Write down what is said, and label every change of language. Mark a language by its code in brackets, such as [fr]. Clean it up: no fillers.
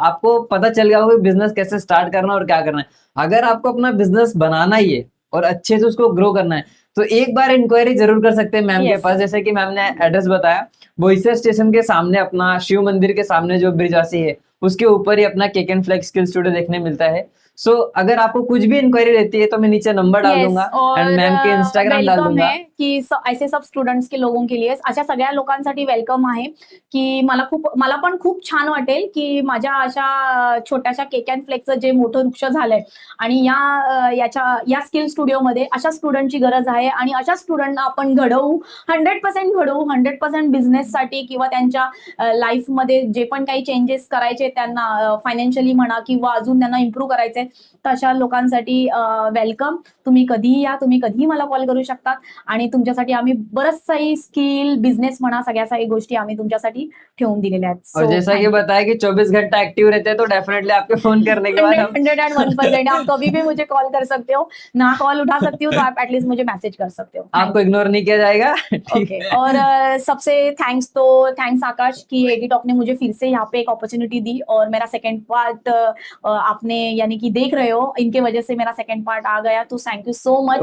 [hi] आपको पता चल गया होगा बिजनेस कैसे स्टार्ट करना और क्या करना है। अगर आपको अपना बिजनेस बनाना ही है और अच्छे से उसको ग्रो करना है, तो एक बार इंक्वायरी जरूर कर सकते हैं मैम के पास। जैसे कि मैम ने एड्रेस बताया, बोईसर स्टेशन के सामने अपना शिव मंदिर के सामने जो ब्रिजवासी है उसके ऊपर ही अपना cake and flex skill studio देखने मिलता है। सो अगर आपको कुछ भी इंक्वायरी रहती है तो मैं नीचे नंबर डाल दूंगा, एंड मैम के इंस्टाग्राम डाल दूंगा। आहे की ऐसे सब स्टुडंट्स के लोगों के लिए [mr] अशा सगळ्या लोकांसाठी वेलकम आहे, की मला पण खूप छान वाटेल की माझ्या अशा छोट्याशा केक अँड फ्लेक्सचं जे मोठं वृक्ष झालंय, आणि या स्किल स्टुडिओमध्ये अशा स्टुडंटची गरज आहे, आणि अशा स्टुडंटना आपण घडवू, 100% घडवू, 100% बिझनेससाठी किंवा त्यांच्या लाईफमध्ये जे पण काही चेंजेस करायचे त्यांना, फायनान्शियली म्हणा किंवा अजून त्यांना इम्प्रूव्ह करायचंय, तशा लोकांसाठी वेलकम। तुम्ही कधीही या, तुम्ही कधीही मला कॉल करू शकता, आणि तुमच्यासाठी आम्ही बरचसाही स्किल बिझनेस म्हणा सगळ्या काही गोष्टी आम्ही तुमच्यासाठी ठेवून दिलेल्या आहेत। [hi] और जैसा कि बताया कि 24 घंटा एक्टिव रहते हैं, तो डेफिनेटली आपके फोन करने के बाद 101% आप कभी भी मुझे कॉल कर सकते हो, ना कॉल उठा सकती हो तो आप एटलीस्ट मुझे मैसेज कर सकते हो, आपको इग्नोर नहीं किया जाएगा। ओके। और सबसे थैंक्स आकाश कि एडिटॉक ने मुझे फिर से यहाँ पे एक अपॉर्चुनिटी दी, और मेरा सेकंड पार्ट आपने यानी कि देख रहे हो, इनके वजह से मेरा सेकंड पार्ट आ गया, तो थैंक यू सो मच।